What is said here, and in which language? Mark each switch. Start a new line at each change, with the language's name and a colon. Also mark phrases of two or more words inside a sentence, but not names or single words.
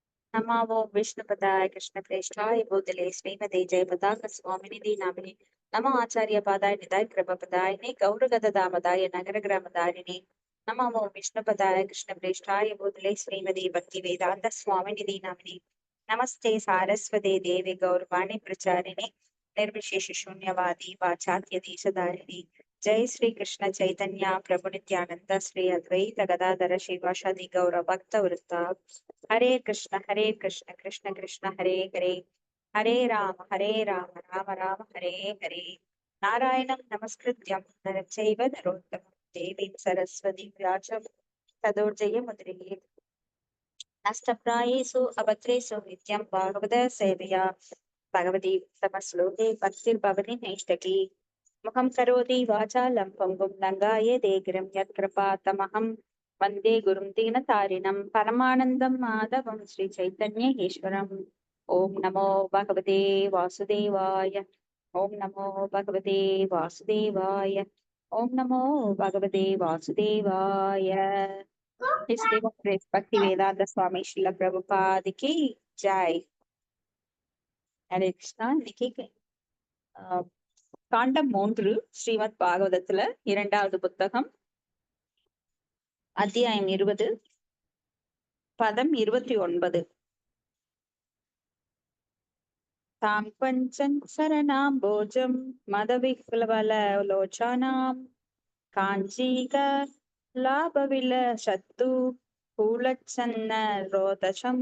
Sanskrit: नमो विष्णुपदाय कृष्णप्रेष्ठाय भूतले श्रीमते जयपताक स्वामिनिधि नामिने नमो आचार्य पादाय निधाय कृपपदायिने गौरगदामदाय नगरग्रामदारिणे नमो विष्णुपदाय कृष्णप्रेष्ठाय भूतले श्रीमती भक्ति वेदांत स्वामिनिधि नामिने नमस्ते सारस्वते देवी गौरवाणी प्रचारिणे निर्विशेष शून्यवादी वाचात्य देशधारिणे जय श्री कृष्ण चैतन्य प्रभु नित्यानंद श्री अद्वैत गदाधर शिवासादि गौर भक्त वृत्ता हरे कृष्ण कृष्ण कृष्ण हरे हरे हरे राम राम राम हरे हरे नारायणं नमस्कृत्यं नरं चैव नरोत्तमं देवीं सरस्वतीं व्यासं तदोर्जयमुदीरयेत् नष्टप्रायेषु अभद्रेषु नित्यं भागवत सेवया भगवती उत्तमश्लोके भक्तिर्भवति नैष्ठकी मुखं करोति वाचालं पङ्गुं लङ्घयते गिरिं यत्कृपातमहं वन्दे गुरुं दीनतारिणं परमानन्दं माधवं श्रीचैतन्येश्वरम् ॐ नमो भगवते वासुदेवाय ॐ नमो भगवते वासुदेवाय ॐ नमो भगवते वासुदेवाय।
Hindi: भक्ति वेदांत स्वामी श्रील प्रभुपाद की जय। हरे कृष्णा।
Tamil: இன்னைக்கு காண்டம் 3 ஸ்ரீமத் பாகவதத்துல 2வது புத்தகம், அத்தியாயம் 20, பதம் 29.
Sanskrit: ताम् पञ्चन् चरणाम् भोजम् मदविक्लवलोच्चनाम् काञ्चीक लापविल सत्तु पूलच्चन्न रोदसम्.